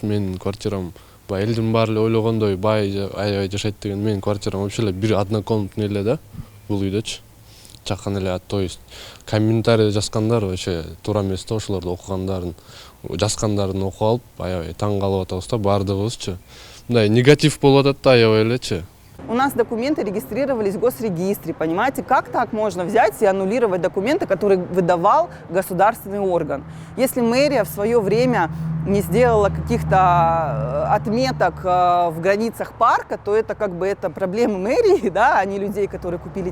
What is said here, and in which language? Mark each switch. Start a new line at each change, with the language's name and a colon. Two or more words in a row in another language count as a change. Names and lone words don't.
Kyrgyz: Менин квартирам элдин баары эле ойлогондой бай аябай жашайт деген менин квартирам вообще эле бир однокомнатный эле да, бул үйдөчү. Чакан эле,
Russian: то есть
Kyrgyz: комментарий жазгандар вообще туура эмес да, ошолорду окугандарын, жазгандарын окуп алып, аябай таң калып атабыз да баардыгыбызчы. Мындай негатив болуп атат да аябай элечи.
Russian: У нас документы регистрировались в госрегистре, понимаете? Как так можно взять и аннулировать документы, которые выдавал государственный орган? Если мэрия в свое время не сделала каких-то отметок в границах парка, то это как бы это проблемы мэрии, да, а не людей, которые купили.